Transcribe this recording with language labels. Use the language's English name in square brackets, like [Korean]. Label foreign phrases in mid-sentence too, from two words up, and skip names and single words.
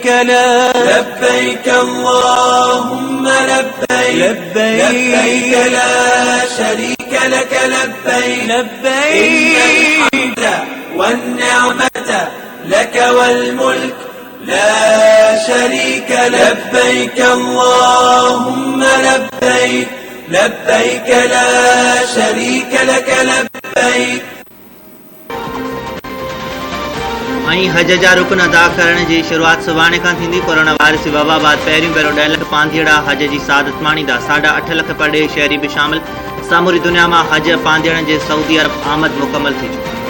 [Arabic] لك لبيك اللهم لبيك لبيك لا شريك لك لبيك لبيك إن الحمد والنعمة لك والملك لا شريك لك لبيك اللهم لبيك لبيك لا شريك لك لبيك। [Sindhi] हज जा रुकन अदा करण जी शुरुआत सुभाणे खां थींदी। कोरोना वायरस जी वबा बाद पहिरियों भेरो 1.5 लख पांधीड़ा हज जी सादत माणींदा। 8.5 लख परॾेही शहरी भी शामिल। सामूरी दुनिया में हज पांधीड़नि जे सऊदी अरब आमद मुकम्मल थी चुकी।